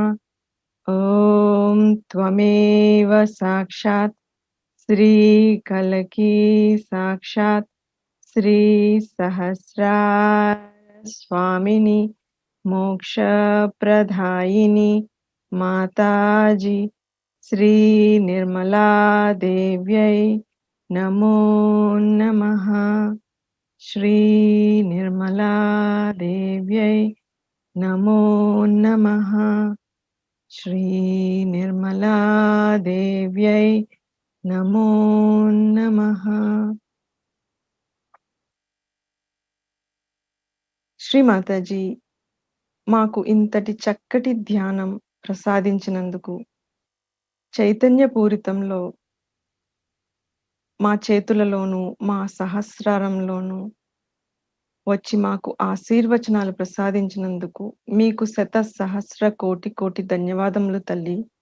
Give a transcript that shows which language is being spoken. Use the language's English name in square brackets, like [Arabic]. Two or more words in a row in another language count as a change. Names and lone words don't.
[Sanskrit] ओम त्वमेव साक्षात् श्री कलकी साक्षात् श्री सहस्रार स्वामिनी मोक्ष प्रदायिनी माताजी श्री निर्मला देव्यै नमो नमः। श्री निर्मला देव्यै नमो नमः। श्री निर्मला देव्यै नमो नमः। [Telugu] శ్రీ మాతాజీ మాకు ఇంతటి చక్కటి ధ్యానం ప్రసాదించినందుకు, చైతన్యపూరితంలో మా చేతులలోనూ మా సహస్రారంలోనూ వచ్చి మాకు ఆశీర్వచనాలు ప్రసాదించినందుకు మీకు శత సహస్ర కోటి కోటి ధన్యవాదములు తల్లి.